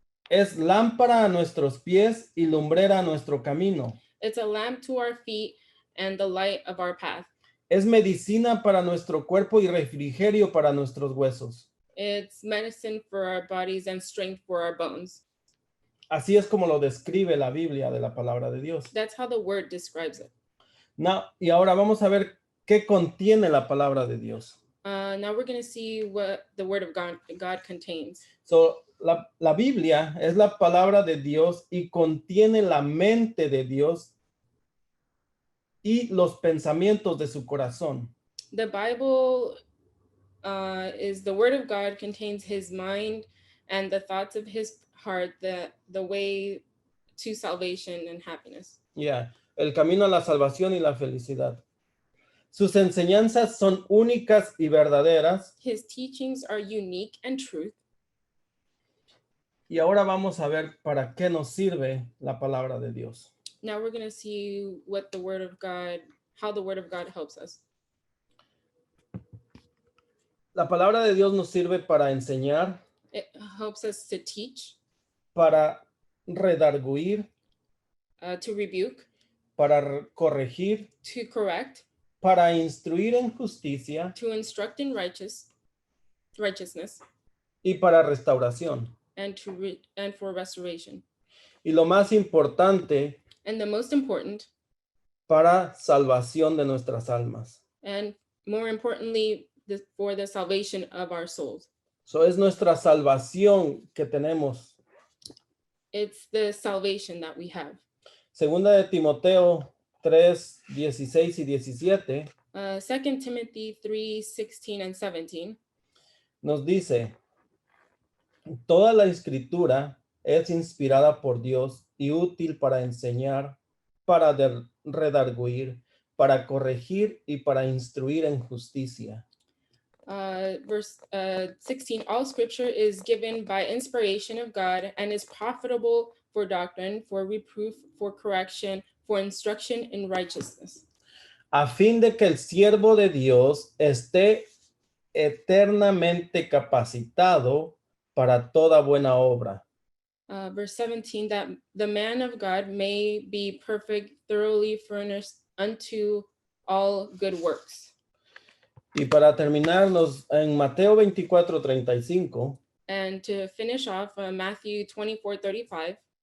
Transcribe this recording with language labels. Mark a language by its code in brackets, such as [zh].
[es] es lámpara a nuestros pies y lumbrera a nuestro camino. [en] it's a lamp to our feet and the light of our path. [es] Es medicina para nuestro cuerpo y refrigerio para nuestros huesos. [en] It's medicine for our bodies and strength for our bones. [es] Así es como lo describe la Biblia de la palabra de Dios. [en] That's how the word describes it. [es] Y ahora vamos a ver qué contiene la palabra de Dios. [en] Now we're going to see what the word of God contains. [es] So, la Biblia es la palabra de Dios y contiene la mente de Dios y los pensamientos de su corazón. [en] The Bible is the word of God, contains his mind and the thoughts of his heart, the way to salvation and happiness. [es] El camino a la salvación y la felicidad. Sus enseñanzas son únicas y verdaderas. [en] His teachings are unique and truth. [es] Y ahora vamos a ver para qué nos sirve la palabra de Dios. [en] Now we're going to see what the word of God, how the word of God helps us. [es] La palabra de Dios nos sirve para enseñar, [en] It helps us to teach, [es] para redarguir, [en] to rebuke, [es] para corregir, [en] to correct, [es] para instruir en justicia [en] to instruct in righteousness, [es] y para restauración. [en] and for restoration. [es] Y lo más importante, [en] And the most important, [es] para salvación de nuestras almas. [en] and more importantly, for the salvation of our souls. [es] So es nuestra salvación que tenemos. [en] It's the salvation that we have. [es] Segunda de Timoteo 3, 16 y 17 [en] 2 Timothy 3, 16 and 17 [es] nos dice, toda la escritura es inspirada por Dios y útil para enseñar, para redarguir, para corregir y para instruir en justicia. [en] Verse 16, all scripture is given by inspiration of God and is profitable for doctrine, for reproof, for correction, for instruction in righteousness. [es] A fin de que el siervo de Dios esté eternamente capacitado para toda buena obra. [en] Verse 17, that the man of God may be perfect, thoroughly furnished unto all good works. [es] Y para terminarnos en Mateo 24, 35, [en] And to finish off, Matthew 24, 35,